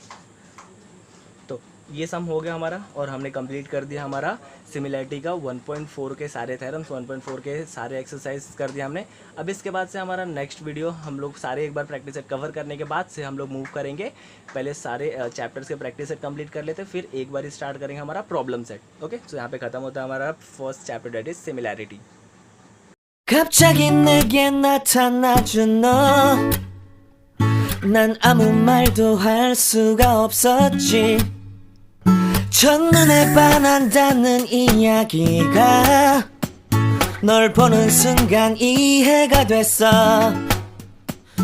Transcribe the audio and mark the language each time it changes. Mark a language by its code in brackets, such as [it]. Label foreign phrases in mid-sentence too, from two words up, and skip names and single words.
[hi] तो ये सम हो गया हमारा और हमने कंप्लीट कर दिया हमारा सिमिलैरिटी का 1.4 के सारे थ्योरम्स, 1.4 के सारे एक्सरसाइज कर दिया हमने। अब इसके बाद से हमारा [en] next video [hi] हम लोग सारे एक बार [en] practice set [hi] कवर करने के बाद से हम लोग मूव करेंगे, पहले सारे चैप्टर्स के [en] practice set [hi] कंप्लीट कर लेते फिर एक बार स्टार्ट करेंगे हमारा [en] problem set. [hi] ओके, तो यहाँ पे खत्म होता है हमारा [en] first chapter that is similarity. [ko] 갑자기 내게 나타나준 너, 난 아무 말도 할 수가 없었지. 첫눈에 반한다는 이야기가 널 보는 순간 이해가 됐어.